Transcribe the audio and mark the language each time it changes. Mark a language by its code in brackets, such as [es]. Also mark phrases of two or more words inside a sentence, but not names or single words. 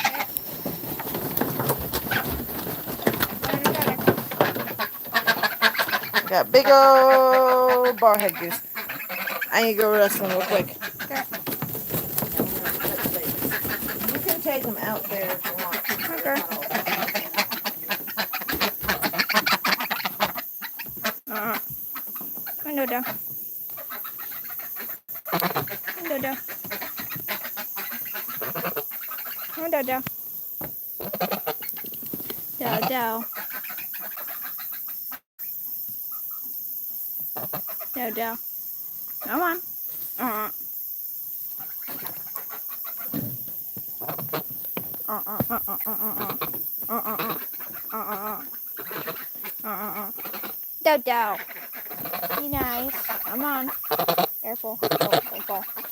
[en] Got big old barhead goose. I need to go rest them real quick. Okay. You can take them out there if you want. Okay. Dodo. Dodo. Dodo. Dodo. Dodo. Come on. Dodo. Be nice. Come on. Careful. Oh, don't fall.